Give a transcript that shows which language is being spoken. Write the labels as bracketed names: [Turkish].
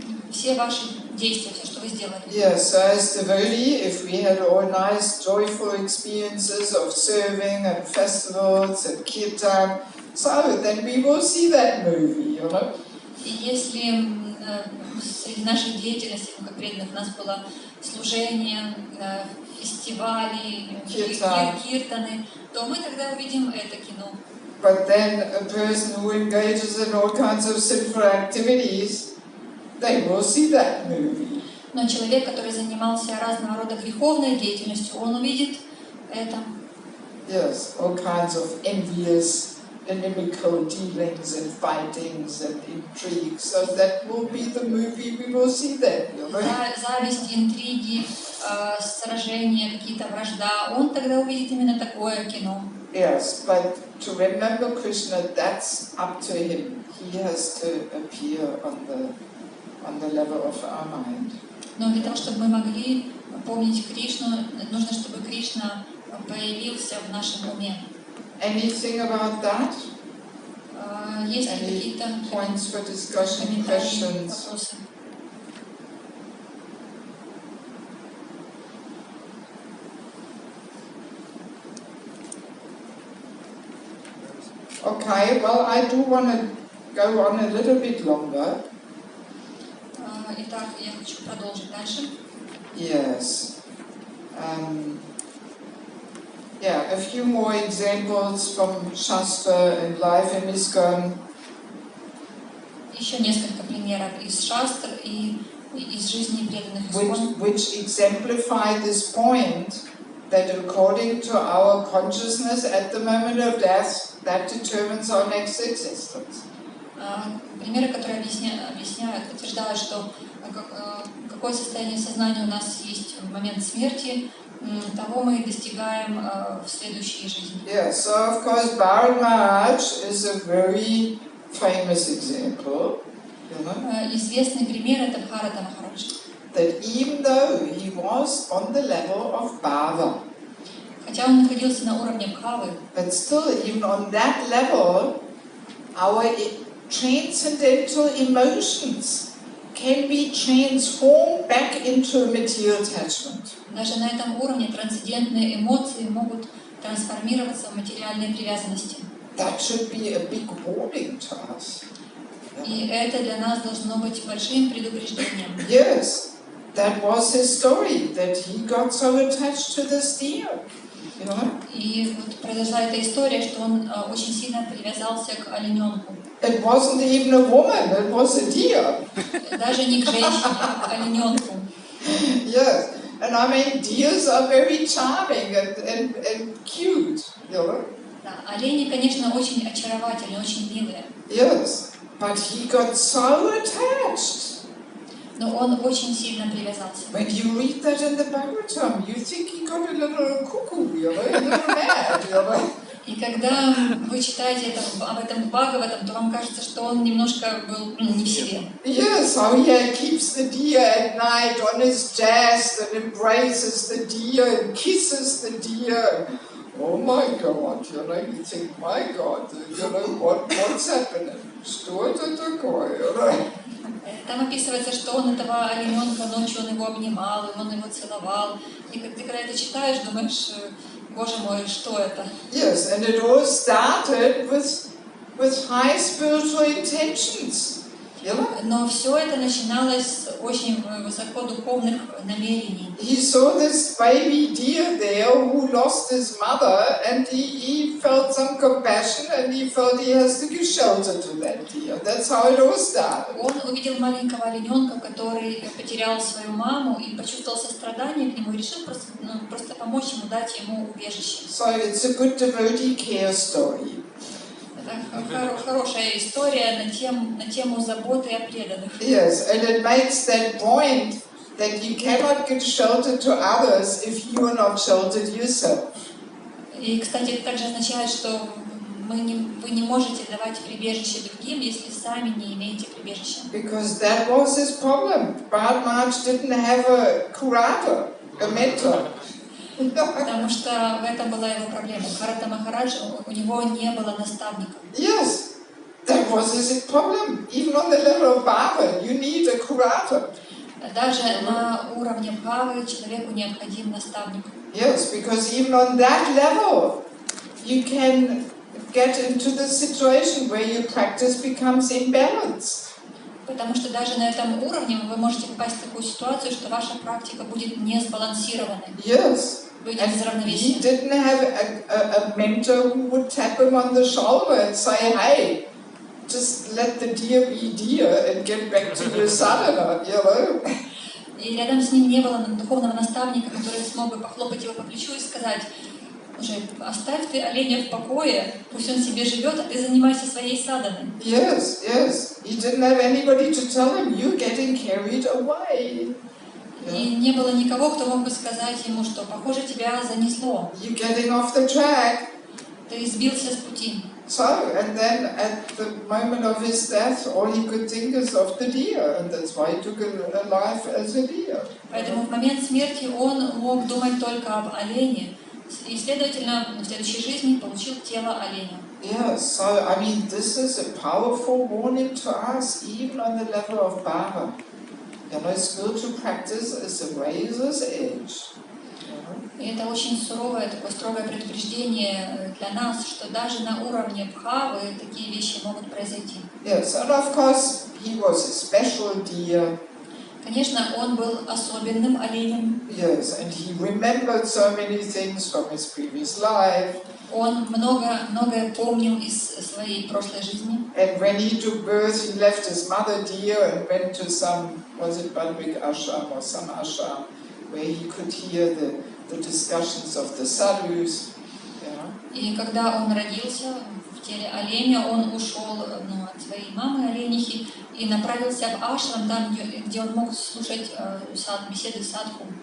[Russian] Все ваши действия, все, что вы сделали. [English] Yes, so as devotee, if we had all nice, joyful experiences of serving at festivals, at kirtan, so then we will see that movie, [Russian] И если среди нашей деятельности, как преданных, у нас было служение, фестивали, киртаны, то мы тогда увидим это кино. [English] But then a person who engages in all kinds of sinful activities, they will see that movie. [Russian] Но человек, который занимался разного рода греховной деятельностью, он увидит это. [English] Yes, all kinds of envious, inimical dealings and fightings and intrigues. So that will be the movie we will see then. [Russian] Зависть, интриги, сражения, какие-то вражда. Он тогда увидит именно такое кино. [English] Yes, but to remember Krishna, that's up to him. He has to appear on the level of our mind. [Russian] Но для того, чтобы мы могли помнить Кришну, нужно, чтобы Кришна появился в нашем уме. [English] Anything about that? [Russian] Есть ли какие-то [English] points for discussion, questions? [Russian] Вопросы? [English] Okay, well, I do want to go on a little bit longer. [Russian] Итак, я хочу продолжить дальше. [English] Yes. A few more examples from Shastra and life in ISKCON. [Russian] Еще несколько примеров из шастр и из жизни преданных ИСККОН. [English] Which exemplify this point that according to our consciousness at the moment of death, that determines our next existence. [Russian] Примеры, которые объясняют, утверждают, что какое состояние сознания у нас есть в момент смерти, того мы достигаем в следующей жизни. [English] Yeah, so of course Bharat Maharaj is a very famous example, you know, [Russian] Известный пример — это Бхарата Махарадж. [English] that even though he was on the level of Bhava, [Russian] Хотя он находился на уровне Бхавы, [English] but still even on that level, our transcendental emotions can be transformed back into a material attachment. [Russian] даже на этом уровне трансцендентные эмоции могут трансформироваться в материальные привязанности. [English] That should be a big warning to us. [Russian] И это для нас должно быть большим предупреждением. [English] Yes, that was his story, that he got so attached to this deer. You know? [Russian] И вот произошла эта история, что он очень сильно привязался к олененку. [English] It wasn't even a woman, it was a deer. [Russian] Даже не к женщине, а к олененку. [English] Yes, and I mean, deers are very charming and cute, you know? [Russian] Да, олени, конечно, очень очаровательные, очень милые. [English] Yes, but he got so attached. [Russian] Но он очень сильно привязался. [English] When you read that in the Bhagavatam, you think he got a little cuckoo, you know, a little mad, you know? [Russian] И когда вы читаете об этом в Бхагаватам, то вам кажется, что он немножко был не в себе. [English] Yes, how he keeps the deer at night on his chest and embraces the deer and kisses the deer. Oh my God, you know, you think, my God, you know, what's happening? [Russian] Что это такое, [English] you know? [Russian] Там описывается, что он этого олененка ночью, он его обнимал, и он его целовал. И ты когда это читаешь, думаешь, Боже мой, что это? [English] Yes, and it all started with high spiritual intentions. [Russian] Но все это начиналось с очень высокодуховных намерений. [English] He saw this baby deer there who lost his mother, and he felt some compassion, and he felt he has to give shelter to that deer. That's how it all started. [Russian] Он увидел маленького олененка, который потерял свою маму, и почувствовал сострадание к нему, и решил просто помочь ему, дать ему убежище. [English] So it's a good devotee care story. [Russian] Это хорошая история на тему заботы о преданных. [English] Yes, and it makes that point that you cannot give shelter to others if you are not sheltered yourself. [Russian] И, кстати, это также означает, что вы не можете давать прибежище другим, если сами не имеете прибежища. [English] Because that was his problem. Bharat Maharaj didn't have a curator, a mentor. [Russian] Потому что в этом была его проблема. Бхарата Махарадж, у него не было наставника. [English] Yes, that was his problem. Even on the level of Bhava, you need a curator. [Russian] Даже на уровне Бхавы человеку необходим наставник. [English] Yes, because even on that level, you can get into the situation where your practice becomes imbalanced. [Russian] Потому что даже на этом уровне вы можете попасть в такую ситуацию, что ваша практика будет не сбалансированной. [English] Yes. [Russian] Выйдет из [English] And [Russian] равновесия. [English] he didn't have a mentor who would tap him on the shoulder and say, hey, just let the deer be deer and get back to your sadhana, you know? [Russian] И рядом с ним не было духовного наставника, который смог бы похлопать его по плечу и сказать: уже оставь ты оленя в покое, пусть он себе живет, а ты занимайся своей саданой. [English] Yes, yes. He didn't have anybody to tell him, you're getting carried away. [Russian] И не было никого, кто мог бы сказать ему, что, похоже, тебя занесло. [English] You're getting off the track. [Russian] Ты сбился с пути. [English] So, and then at the moment of his death, all he could think is of the deer, and that's why he took a life as a deer. [Russian] Поэтому в момент смерти он мог думать только об олене, и, следовательно, в следующей жизни получил тело оленя. [English] Yeah, so I mean, this is a powerful warning to us, even on the level of Bhava. You know, spiritual practice is a razor's edge. [Russian] И это очень суровое, такое строгое предупреждение для нас, что даже на уровне Бхавы такие вещи могут произойти. [English] Yes, and of course he was a special deer. [Russian] Конечно, он был особенным оленем. [English] Yes, and he remembered so many things from his previous life. [Russian] Он многое помнил из своей прошлой жизни. [English] And when he took birth, he left his mother deer and went to some, was it Badvik ashram or some ashram, where he could hear the discussions of the sadhus. [Russian] И когда он родился в теле оленя, он ушел от своей мамы оленихи и направился в ашрам, там, где он мог слушать беседы садху.